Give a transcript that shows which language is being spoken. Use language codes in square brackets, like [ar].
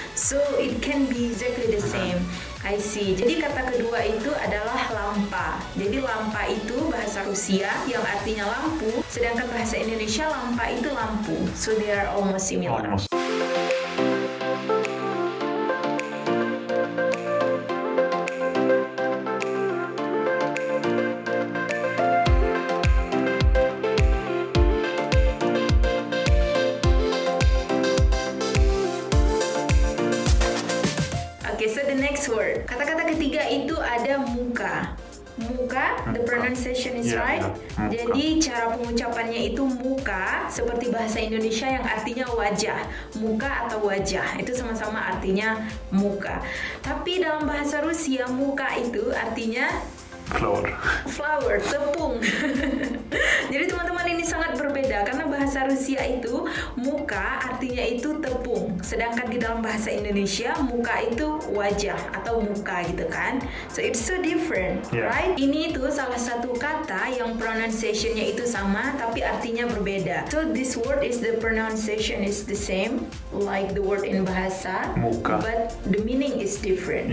[en] So it can be exactly the same. I see. [id] Jadi kata kedua itu adalah lampa. Jadi lampa itu bahasa Rusia yang artinya lampu, sedangkan bahasa Indonesia lampa itu lampu. [en] So they are almost similar. Almost. Okay, so the next word. [id] Kata-kata ketiga itu ada muka. [en] Muka, the pronunciation is Yeah, right. yeah, muka. [id] Jadi cara pengucapannya itu muka, seperti bahasa Indonesia yang artinya wajah. Muka atau wajah, itu sama-sama artinya muka. Tapi dalam bahasa Rusia, muka itu artinya [en] Flower. flower, tepung. [id] Jadi teman-teman, ini sangat berbeda karena bahasa Rusia itu muka artinya itu tepung, sedangkan di dalam bahasa Indonesia muka itu wajah atau muka gitu kan. [en] So it's so different, Yeah. right? [id] Ini tuh salah satu kata yang pronunciation-nya itu sama tapi artinya berbeda. [en] So this word is the pronunciation is the same like the word in bahasa, Muka. but the meaning is different.